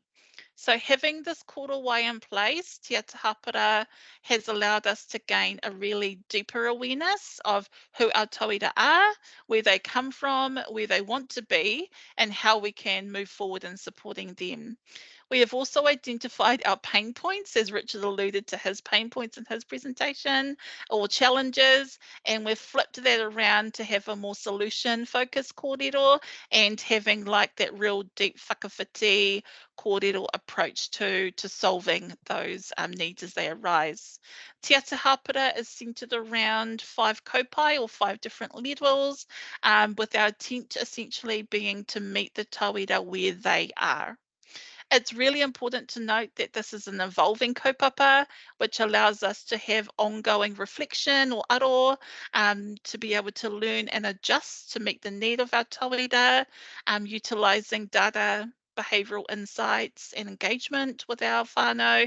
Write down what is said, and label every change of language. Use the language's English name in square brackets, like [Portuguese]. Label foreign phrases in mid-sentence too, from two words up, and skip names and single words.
[English] So having this korowai in place, Te Ata Hāpara has allowed us to gain a really deeper awareness of who our tauira are, where they come from, where they want to be, and how we can move forward in supporting them. We have also identified our pain points, as Richard alluded to his pain points in his presentation, or challenges, and we've flipped that around to have a more solution-focused kōrero and having like that real deep [Māori] whakawhiti kōrero [English] approach to solving those needs as they arise. Te Ata Hāpara is centred around 5 kaupai or 5 different levels, with our intent essentially being to meet the tauira where they are. It's really important to note that this is an evolving kaupapa, which allows us to have ongoing reflection or aro, to be able to learn and adjust to meet the need of our tauira, utilising data, behavioural insights and engagement with our whānau.